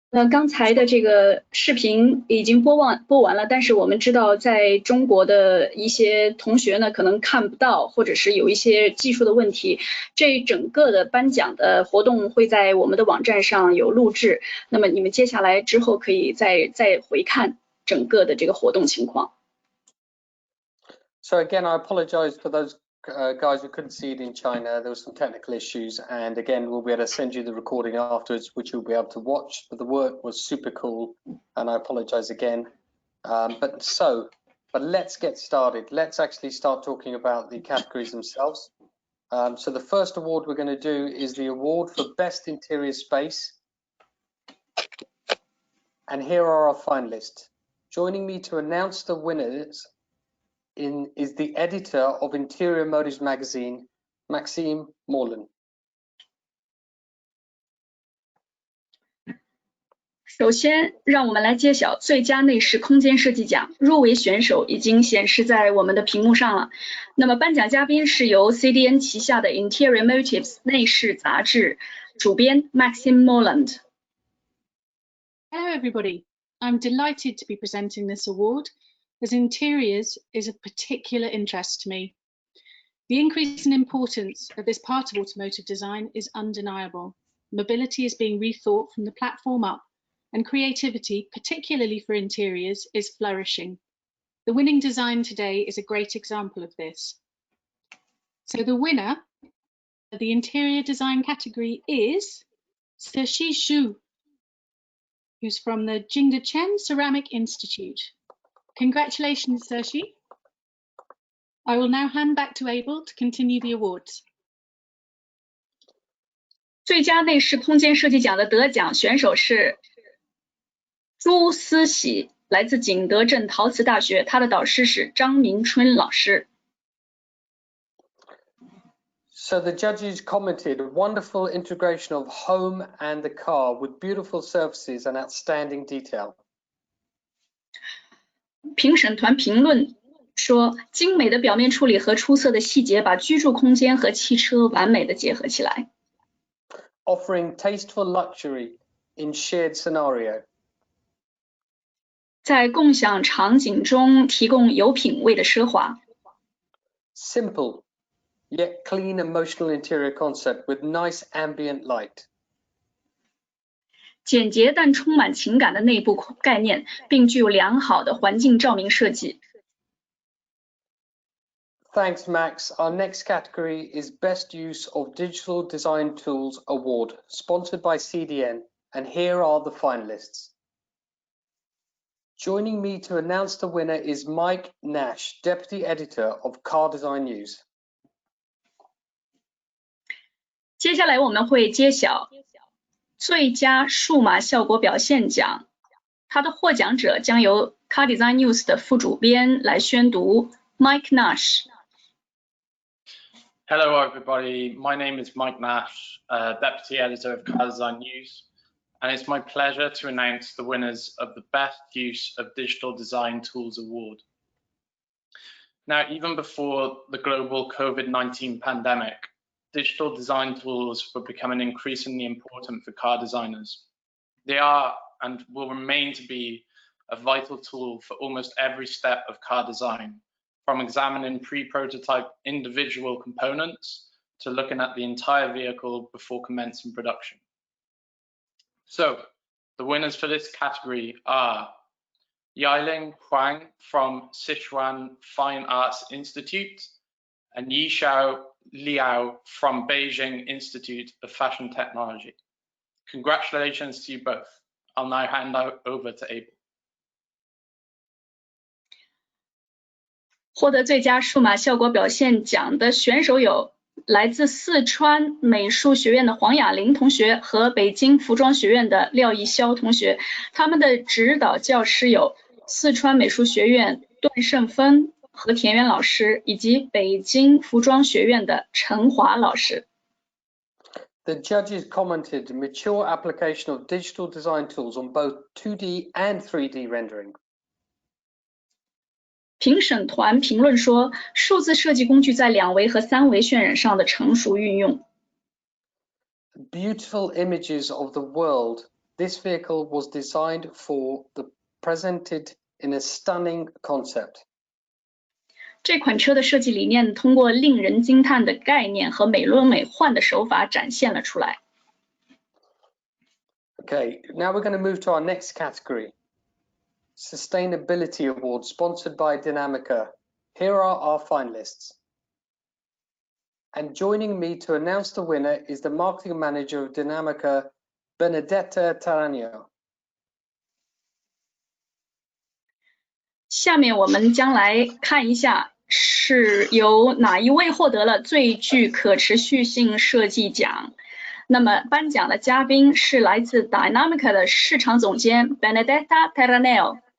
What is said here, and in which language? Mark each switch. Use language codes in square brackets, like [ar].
[zh] 刚才的这个视频已经播完了，但是我们知道在中国的一些同学呢可能看不到，或者是有一些技术的问题。这整个的颁奖的活动会在我们的网站上有录制，那么你们接下来之后可以再回看整个的这个活动情况。 [en] So again, I apologize for those guys who couldn't see it in China. There were some technical issues, and again, we'll be able to send you the recording afterwards, which you'll be able to watch. But the work was super cool, and I apologize again. But let's get started. Let's actually start talking about the categories themselves. So the first award we're going to do is the award for Best Interior Space. And here are our finalists. Joining me to announce the winners is the editor of Interior Motives magazine, Maxime Morland. [zh] 首先，让我们来揭晓最佳内饰空间设计奖入围选手已经显示在我们的屏幕上了。那么颁奖嘉宾是由 CDN 旗下的 Interior Motives 内饰杂志主编 Maxime Molland。 [en] Hello everybody, I'm delighted to be presenting this award as interiors is of particular interest to me. The increase in importance of this part of automotive design is undeniable. Mobility is being rethought from the platform up, and creativity, particularly for interiors, is flourishing. The winning design today is a great example of this. So the winner of the interior design category is Cixi Zhu, who's from the Jingdechen Ceramic Institute. Congratulations, Cixi. I will now hand back to Abel to continue the awards. [zh] 最佳内饰空间设计奖的得奖选手是朱思喜，来自景德镇陶瓷大学，他的导师是张明春老师。 [en] So the judges commented, wonderful integration of home and the car with beautiful surfaces and outstanding detail. [zh] 评审团评论说，精美的表面处理和出色的细节把居住空间和汽车完美的结合起来。 [en] Offering tasteful luxury in shared scenario. [zh] 在共享场景中提供有品位的奢华。 [en] Simple, yet clean emotional interior concept with nice ambient light. [zh] 简洁但充满情感的内部概念，并具有良好的环境照明设计。 [en] Thanks, Max. Our next category is Best Use of Digital Design Tools Award, sponsored by CDN, and here are the finalists. Joining me to announce the winner is Mike Nash, Deputy Editor of Car Design News. [zh] 接下来我们会揭晓最佳数码效果表现奖，它的获奖者将由 Car Design News 的副主编来宣读 Mike Nash。 [en] Hello everybody, my name is Mike Nash, Deputy Editor of Car Design News, and it's my pleasure to announce the winners of the Best Use of Digital Design Tools Award. Now, even before the global COVID-19 pandemic, digital design tools were becoming increasingly important for car designers. They are and will remain to be a vital tool for almost every step of car design, from examining pre-prototype individual components to looking at the entire vehicle before commencing production. So, the winners for this category are Yiling Huang from Sichuan Fine Arts Institute and Yishao Liao from Beijing Institute of Fashion Technology. Congratulations to you both. I'll now hand over to Abel. [zh] 获得最佳数码效果表现奖的选手有来自四川美术学院的黄雅玲同学和北京服装学院的廖艺潇同学，他们的指导教师有四川美术学院段胜芬和田园老师，以及北京服装学院的陈华老师。 [en] The judges commented mature application of digital design tools on both 2D and 3D rendering. [zh] 评审团评论说，数字设计工具在2维和3维渲染上的成熟运用。 [en] Beautiful images of the world. This vehicle was designed for the presented in a stunning concept. [zh] 这款车的设计理念通过令人惊叹的概念和美轮美奂的手法展现了出来。 [en] Okay, now we're going to move to our next category. Sustainability Award, sponsored by Dinamica. Here are our finalists. And joining me to announce the winner is the marketing manager of Dinamica, Benedetta Taranio. [zh] 下面我们将来看一下是由哪一位获得了最具可持续性设计奖。那么颁奖的嘉宾是来自 Dinamica 的市场总监 Benedetta Taranio。